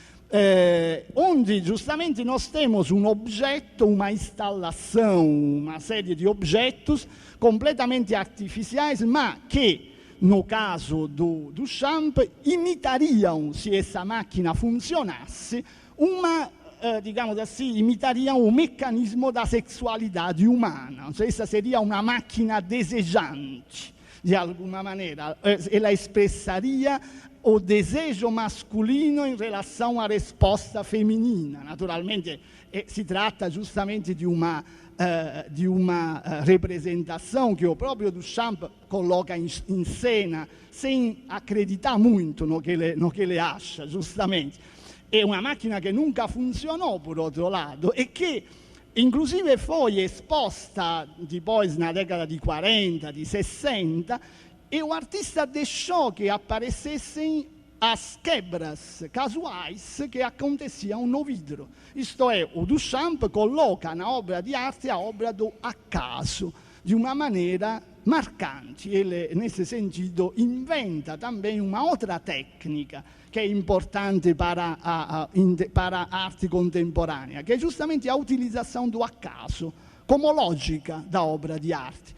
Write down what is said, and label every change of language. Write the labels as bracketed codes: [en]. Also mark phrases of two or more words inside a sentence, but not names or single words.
[pt] Onde justamente nós temos um objeto, uma instalação, uma série de objetos completamente artificiais, mas que, no caso do Duchamp, imitariam, se essa máquina funcionasse, digamos assim, imitariam o mecanismo da sexualidade humana. Essa seria uma máquina desejante, de alguma maneira. Ela expressaria o desejo masculino em relação à resposta feminina. Naturalmente, [it] si tratta [pt] justamente [it] di una rappresentazione che [pt] o próprio Duchamp coloca [it] in scena [pt] sem acreditar muito no que ele acha, justamente. [it] È una macchina che [pt] nunca funzionò, por outro lado, e che inclusive foi esposta depois na década di 40, di 60, e o artista deixou que aparecessem as quebras casuais que aconteciam no vidro. Isto é, o Duchamp coloca na obra de arte a obra do acaso, de uma maneira marcante. Ele, nesse sentido, inventa também uma outra técnica que é importante para a arte contemporânea, que é justamente a utilização do acaso como lógica da obra de arte.